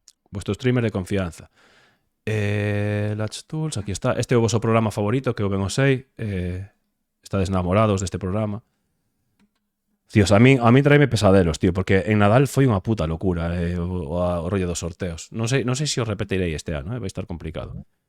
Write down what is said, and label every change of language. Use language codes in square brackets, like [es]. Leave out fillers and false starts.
[es] Vuestro streamer de confianza. Latch Tools, aquí está. [gl] Este é o vosso programa favorito, que eu ben o sei. Estades enamorados deste programa. Tíos, a mí traime pesadelos, tío, porque en Nadal foi unha puta locura o rollo dos sorteos. Non sei se os repetirei este ano, vai estar complicado.